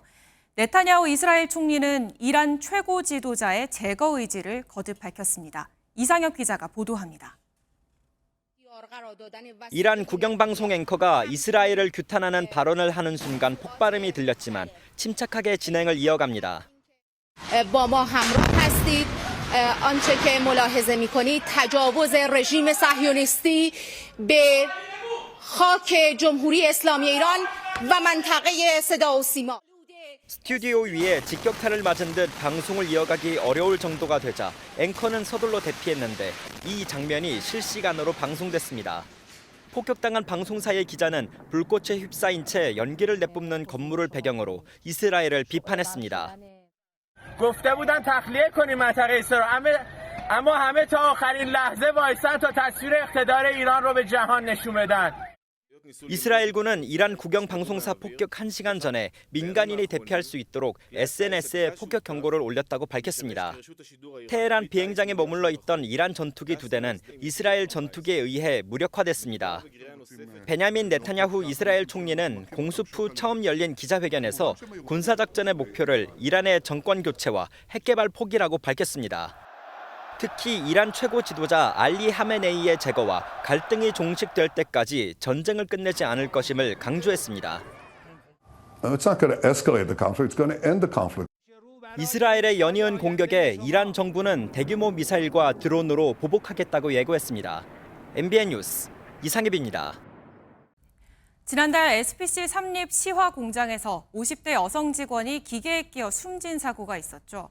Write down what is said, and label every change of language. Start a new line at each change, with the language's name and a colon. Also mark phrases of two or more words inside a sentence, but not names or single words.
Korean: 네타냐후 이스라엘 총리는 이란 최고 지도자의 제거 의지를 거듭 밝혔습니다. 이상혁 기자가 보도합니다. 이란 국영방송 앵커가 이스라엘을 규탄하는 발언을 하는 순간 폭발음이 들렸지만 침착하게 진행을 이어갑니다.
Persian: با ما همراه هستید آنچه که ملاحظه می‌کنید تجاوز رژیم صهیونیستی به خاک جمهوری اسلامی ایران و منطقه صدا و سیما
Korean: 스튜디오 위에 직격탄을 맞은 듯 방송을 이어가기 어려울 정도가 되자 앵커는 서둘러 대피했는데 이 장면이 실시간으로 방송됐습니다. 폭격당한 방송사의 기자는 불꽃에 휩싸인 채 연기를 내뿜는 건물을 배경으로 이스라엘을 비판했습니다.
Persian: گفته بودن تخلیه کنیم منطقه اسرائیل اما همه تا آخرین لحظه وایسن تا تصویر اقتدار ایران رو به جهان نشون بدن.
Korean: 이스라엘군은 이란 국영 방송사 폭격 1시간 전에 민간인이 대피할 수 있도록 SNS에 폭격 경고를 올렸다고 밝혔습니다. 테헤란 비행장에 머물러 있던 이란 전투기 2대는 이스라엘 전투기에 의해 무력화됐습니다. 베냐민 네타냐후 이스라엘 총리는 공습 후 처음 열린 기자회견에서 군사작전의 목표를 이란의 정권 교체와 핵개발 포기라고 밝혔습니다. 특히 이란 최고 지도자 알리 하메네이의 제거와 갈등이 종식될 때까지 전쟁을 끝내지 않을 것임을 강조했습니다.
English: It's not going to escalate the conflict. It's going to end the conflict.
Korean: 이스라엘의 연이은 공격에 이란 정부는 대규모 미사일과 드론으로 보복하겠다고 예고했습니다. MBN 뉴스 이상엽입니다. 지난달 SPC 삼립 시화 공장에서 50대 여성 직원이 기계에 끼어 숨진 사고가 있었죠.